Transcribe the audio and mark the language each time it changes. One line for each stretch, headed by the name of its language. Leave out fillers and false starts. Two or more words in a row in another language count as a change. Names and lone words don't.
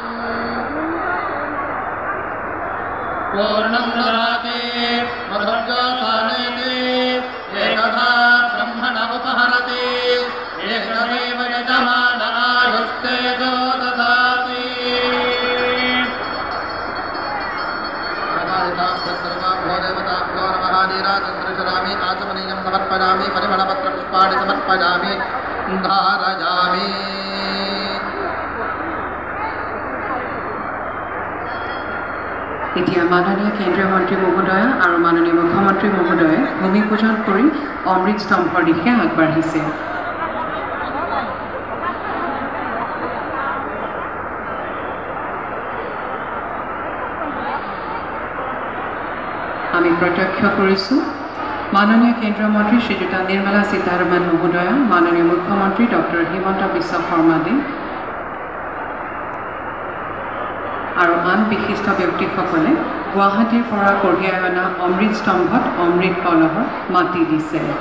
Sanskrit: पूर्णं ददाति मधुर्योत्सानेति एकधा ब्रह्मण उपहरति एकमेव यजमानायुस्तेजो ददाति देवताभ्यो नमः नीराजन्द्रचरामि आचमनीयं समर्पयामि परिमलपत्रपुष्पाणि समर्पयामि धारयामि
Assamese: এতিয়া মাননীয় কেন্দ্ৰীয় মন্ত্ৰী মহোদয় আৰু মাননীয় মুখ্যমন্ত্ৰী মহোদয়ে ভূমি পূজন কৰি অমৃত স্তম্ভৰ দিশে আগবাঢ়িছে। আমি প্ৰত্যক্ষ কৰিছোঁ মাননীয় কেন্দ্ৰীয় মন্ত্ৰী শ্ৰীযুতা নিৰ্মলা সীতাৰমণ মহোদয়া, মাননীয় মুখ্যমন্ত্ৰী ডক্টৰ হিমন্ত বিশ্ব শৰ্মাদেৱ আৰু আন বিশিষ্ট ব্যক্তিসকলে গুৱাহাটীৰ পৰা কঢ়িয়াই অনা অমৃত স্তম্ভত অমৃত কলহৰ মাটি দিছে।